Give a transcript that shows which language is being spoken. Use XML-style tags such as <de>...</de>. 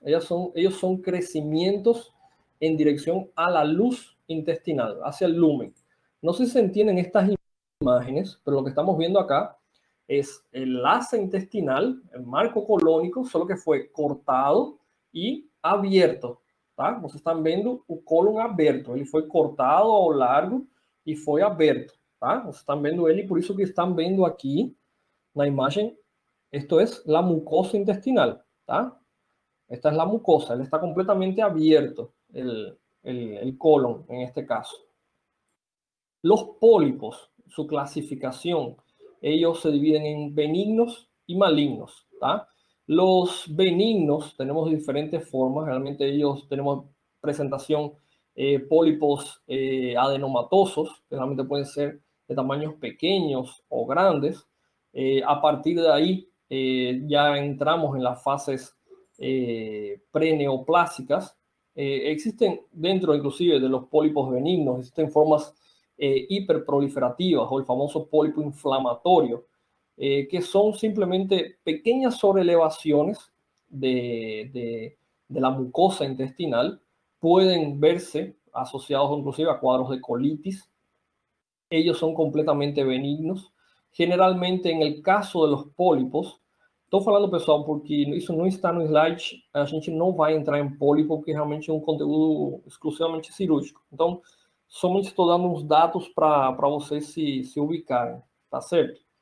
<es>Ellos son crecimientos en dirección a la luz intestinal, hacia el lumen. No sé si se entienden estas imágenes, pero lo que estamos viendo acá es el asa intestinal, el marco colónico, solo que fue cortado y abierto.</es> <pt>Vocês estão vendo o cólon aberto, ele foi cortado ao largo e foi aberto. Vocês estão vendo ele, por isso que estão vendo aqui na imagem,</pt> <es>esto es la mucosa intestinal. Esta es la mucosa, él está completamente abierto, el colon en este caso. Los pólipos, su clasificación, ellos se dividen en benignos y malignos. Los benignos tenemos diferentes formas, realmente ellos tenemos presentación pólipos adenomatosos, que realmente pueden ser de tamaños pequeños o grandes. A partir de ahí ya entramos en las fases preneoplásicas. Existen dentro inclusive de los pólipos benignos, existen formas hiperproliferativas o el famoso pólipo inflamatorio, que son simplemente pequeñas sobrelevaciones de la mucosa intestinal, pueden verse asociados inclusive a cuadros de colitis. Ellos son completamente benignos. Generalmente, en el caso de los pólipos,</es> <pt>estou falando, pessoal, porque isso não está no slide, a gente não vai entrar em pólipo, porque realmente é um conteúdo exclusivamente cirúrgico. Então, somente estou dando uns dados para vocês se ubicarem, tá certo?</pt>